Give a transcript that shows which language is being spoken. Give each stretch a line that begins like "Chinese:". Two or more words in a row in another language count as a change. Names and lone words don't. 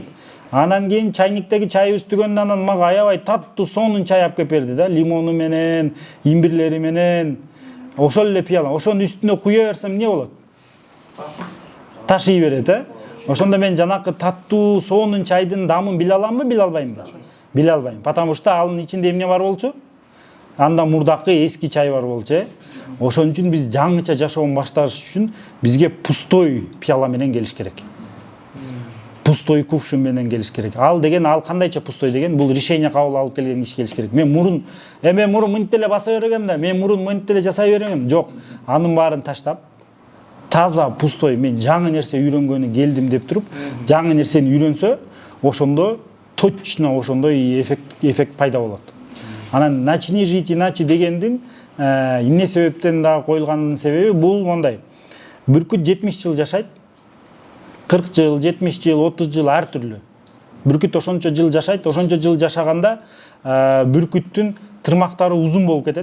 Kyrgyz: Анан кийин чайниктеги чай үстүгөндөн анан мага аябай таттуу сонун чай алып келип берди да, лимону менен, имбирлери менен. Ошол эле пияла. Ошонун үстүнө куя берсем эмне болот? Ташый берет, Ошондо мен жанакы таттуу сонун чайдын дамын биле аламбы, биле албаймбы? Биле албайм.
Russian: Потому что
Kyrgyz: анын ичинде эмне бар болчу? Андан мурдакы эски чай бар болчу, Ошон үчүн биз жаңыча жашоон башташ үчүн бизге пустой пияла менен келиш керек. Пустой кувшин менен келиш керек. Ал деген, ал кандайча пустой деген, бул решение кабыл алып келген киши келиш керек. Мен мурун мынтип эле баса берем да, мен мурун мынтип эле жасай берем. Жок, анын баарын таштап, таза пустой, мен жаңы нерсе үйрөнгөнү келдим деп туруп, жаңы нерсени үйрөнсө, ошондо точно ошондой эффект пайда болот. Анан
Russian: начни жить иначе
Kyrgyz: дегендин эмне себептен дагы коюлганын себеби бул мондай. Бүркүт 70 жыл жашайт. 40 жыл, 70 жыл, 30 жыл ар түрлүү. Бүркүт ошончо жыл жашайт, ошончо жыл жашаганда бүркүттүн тырмактары узун болуп кетет.